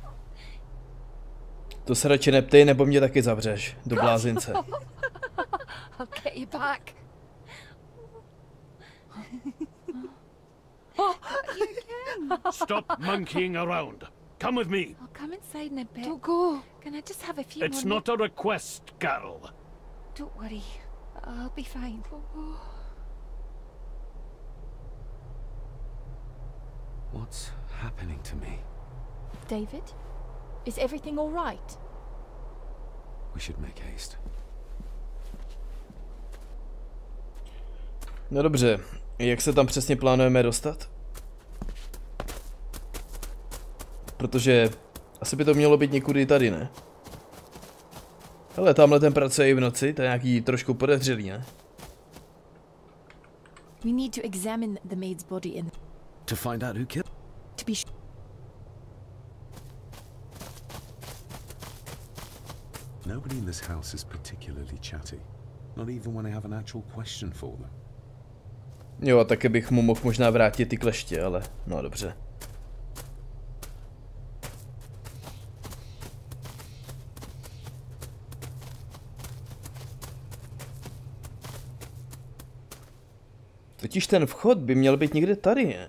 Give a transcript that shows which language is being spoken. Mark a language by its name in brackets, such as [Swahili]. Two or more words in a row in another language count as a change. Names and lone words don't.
[Czech] To se radši neptej, nebo mě taky zavřeš, do blázince. [English] I'll get you back. Stop monkeying around. Come with me. I'll come inside in a bit. Don't go. Can I just have a few It's not a request, Carol. Don't worry. I'll be fine. What's happening to me? David? Is everything all right? We should make haste. [Czech] No dobře, jak se tam přesně plánujeme dostat? Protože asi by to mělo být někudy tady, ne? Hele, tamhle ten pracuje i v noci, to je nějaký trošku podezřelý, ne? [English] We need to examine the maid's body in... To find out who killed... To be sure... Nobody in this house is particularly chatty. Not even when I have an actual question for them. [Czech] Jo, a taky bych mu mohl možná vrátit ty kleště, ale no dobře. Totiž ten vchod by měl být někde tady, ne?